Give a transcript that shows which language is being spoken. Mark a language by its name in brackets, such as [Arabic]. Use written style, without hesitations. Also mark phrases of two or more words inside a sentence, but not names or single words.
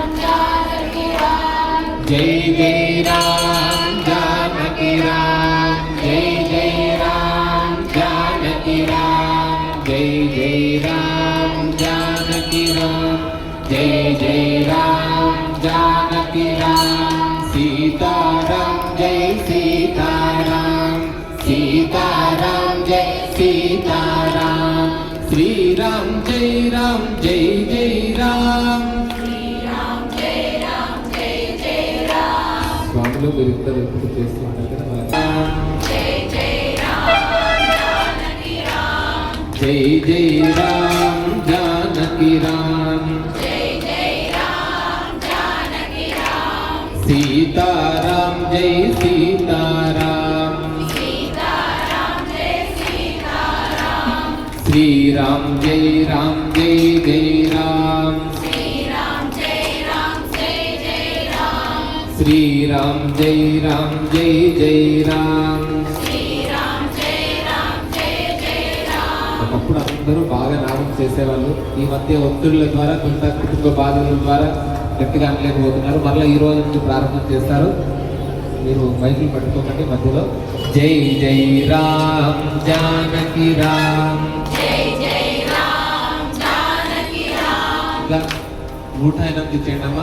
[Hindi] जानकी राम जय जय राम जानकी राम जय जय राम जानकी राम जय जय राम जानकी राम जय जय राम जानकी राम सीताराम जय सीताराम सीताराम जय सीताराम श्री राम जय जय राम [Telugu] స్వామిలో మీరు ఇద్దరు ఎప్పుడు చేస్తున్నారు [Hindi] जय जय राम जानकी राम जय जय राम जानकी राम सीताराम जय सीताराम श्री राम जय जय राम श्री राम जय जय राम [Telugu] ఒకప్పుడు అందరూ బాగా నామం చేసేవాళ్ళు. ఈ మధ్య ఒత్తిళ్ల ద్వారా కొంత కుటుంబ బాధల ద్వారా గట్టిగా అనలేకపోతున్నారు. మరలా ఈ రోజు నుంచి ప్రారంభం చేస్తారు. మీరు మైకులు పట్టుకోకండి మధ్యలో. [Hindi] जय जय राम जानकी राम [Telugu] ఇలా 108 చేయండి అమ్మా.